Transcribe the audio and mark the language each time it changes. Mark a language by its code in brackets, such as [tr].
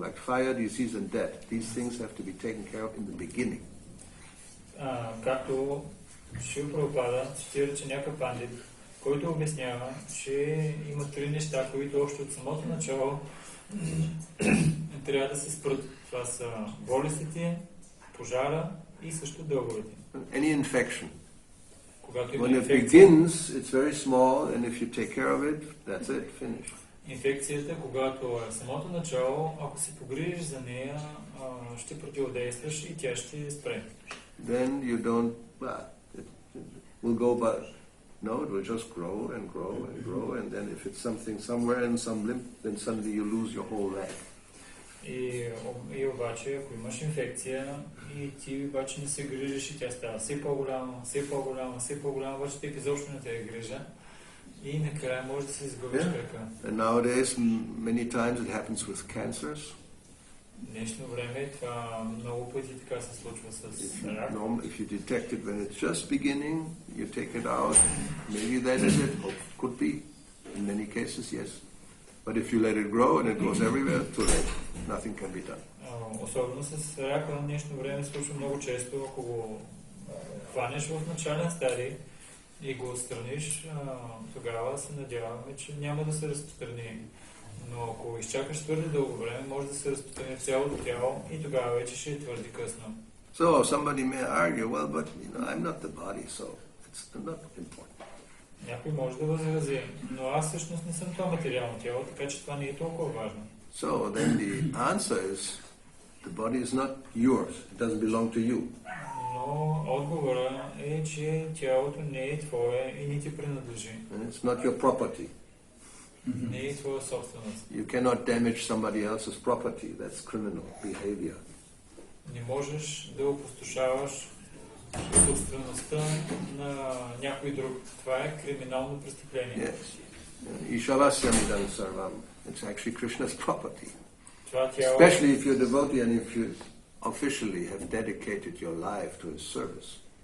[en] Like fire, disease and death, these things have to be taken care of in the beginning. [bg] Както Шрила Прабхупада цитира Чанакя Пандит, който обяснява, че има три неща, които още от самото начало трябва да се спрат. Това са болестите, пожара и също дълговете. [en] Any infection. When it begins, it's very small, and if you take care of it, that's it, finished. [bg] Инфекцията, когато е самото начало, ако се погрижиш за нея, ще противодействаш и тя ще спре. [en] Then you don't, it will go by. No, it will just grow and grow and grow, and then if it's something somewhere in some limb, then suddenly you lose your whole leg. [bg] И обаче, ако имаш инфекция и ти обаче не се грижиш и тя става все по-голяма, все по-голяма, все по-голяма, обаче ти изобщо не те е грижа и накрая може да се изгубиш кръка. [en] And nowadays, many times it happens with cancers. [bg] В днешно време това много пъти така се случва с рак. [en] If you detect it when it's just beginning, you take it out. Maybe that is it. Could be. In many cases, yes. But if you let it grow and it goes everywhere, too late. Nothing can be done. [bg] Особено с рака в днешно време се случва много често, ако го хванеш в начален стадий и го отстраниш, тогава се надяваме, че няма да се разпространи. Но ако изчакаш твърде дълго време, може да се разпространи в цялото тяло и тогава вече ще е твърде късно. [en] So somebody may argue, well, but I'm not the body, so it's not important. [bg] Някой може да възрази, но аз всъщност не съм това материално тяло, така че това не е толкова важно. [en] So then the answer is, the body is not yours. It doesn't belong to you. [bg] Но отговора е, че тялото не е твое и не ти принадлежи. [en] It's not your property. [bg] Не е твоя собственост. [en] You cannot damage somebody else's property. That's criminal behavior. [bg] Не можеш да опустошаваш собствеността на някой друг. Това е криминално престъпление. [en] Yes. Ishalasya midam sarvam. It's actually Krishna's property. [bg] Тяло, [en] especially if you're devotee and if you officially have dedicated your life to his service.